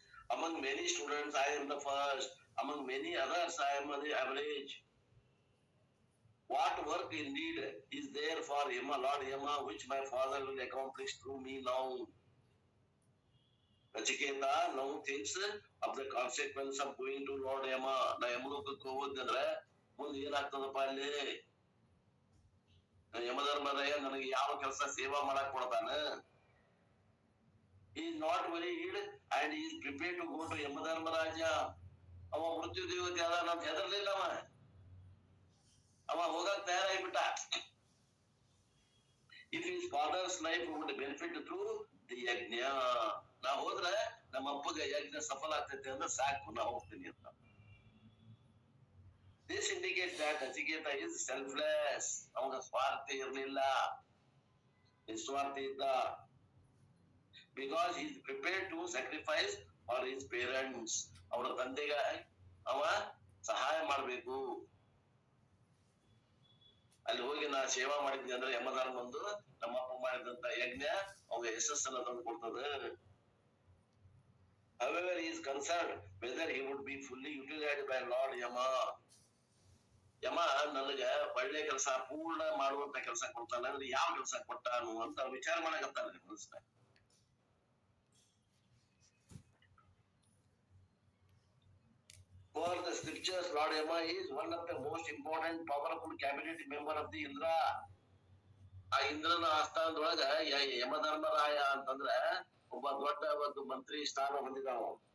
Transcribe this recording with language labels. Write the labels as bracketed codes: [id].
[en] Among many students, I am the first. Among many others, I am the average. What work indeed is there for Yama, Lord Yama, which my father will accomplish through me now? Nachiketa now thinks of the consequence of going to Lord Yama. [kn] ನಾ ಯಮಲೋಕಕ್ಕೆ ಹೋಗೋದಂದ್ರೆ ಮುಂದೆ ಏನಾಗ್ತದಪ್ಪ ಅಲ್ಲಿ? ಯಮಧರ್ಮರಾಯ ನನಗೆ ಯಾವ ಕೆಲಸ ಸೇವಾ ಮಾಡಕ್ ಕೊಡ್ತಾನ? [en] He is not worried and he is prepared to go to Yamadharmaraja. [kn] ಅವ ಮೃತ್ಯು ದೇವತೆ ಅದ ಅಂತ ಹೆದರ್ಲಿಲ್ಲ ಅವ ಹೋಗಕ್ ತಯಾರಾಗ್ಬಿಟ್ಟ. [en] If his father's life would benefit through the [kn] ಯಜ್ಞ, ನಾ ಹೋದ್ರೆ ನಮ್ಮ ಅಪ್ಪಗ ಯಜ್ಞ ಸಫಲ ಆಗ್ತೈತೆ ಅಂದ್ರೆ ಸಾಕು, ನಾ ಹೋಗ್ತೀನಿ ಅಂತ. [en] This indicates that Nachiketa is selfless. [kn] ಅವಾಗ ಸ್ವಾರ್ಥ ಇರಲಿಲ್ಲ, ನಿಸ್ವಾರ್ಥ ಇದ್ದ. [en] Because he is prepared to sacrifice for his parents. [kn] ಅವರ ತಂದೆಗೆ ಅವ ಸಹಾಯ ಮಾಡ್ಬೇಕು. ಅಲ್ಲಿ ಹೋಗಿ ನಾ ಸೇವಾ ಮಾಡಿದ್ನಿ ಅಂದ್ರೆ ಯಮಧರ್ಮ ಬಂದು ನಮ್ಮಪ್ಪ ಮಾಡಿದಂತ ಯಜ್ಞ ಅವಾಗ ಯಶಸ್ಸನ್ನ ತಂದು ಕೊಡ್ತದೆ. [en] However, he is concerned whether he would be fully utilized by Lord Yama. [kn] ಯಮ ನನಗ ಒಳ್ಳೆ ಕೆಲಸ ಪೂರ್ಣ ಮಾಡುವಂತ ಕೆಲಸ ಕೊಡ್ತಾನ ಅಂದ್ರೆ ಯಾವ ಕೆಲಸ ಕೊಟ್ಟಾನು ಅಂತ ವಿಚಾರ ಮಾಡಕತ್ತಾರ ಮನಸ್ಸಿನಾಗ. [en] For the scriptures, Lord Yama is one of the most important powerful cabinet member of the Indra. [kn] ಆ ಇಂದ್ರನ ಆಸ್ಥಾನದೊಳಗ ಯಮಧರ್ಮರಾಯ ಅಂತಂದ್ರ ಒಬ್ಬ ದೊಡ್ಡ ಒಂದು ಮಂತ್ರಿ ಸ್ಥಾನ ಹೊಂದಿದವ.